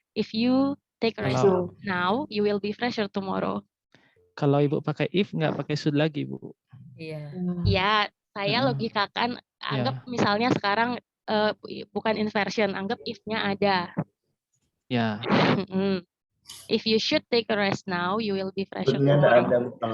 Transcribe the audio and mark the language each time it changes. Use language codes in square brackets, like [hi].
[en] If you take a rest now, you will be fresher tomorrow. [id] Kalau Ibu pakai if, nggak pakai should lagi, Bu. Iya. Ya, saya logikakan, anggap misalnya sekarang bukan inversion, anggap if-nya ada. Ya. [en] If you should take a rest now, you will be fresher tomorrow.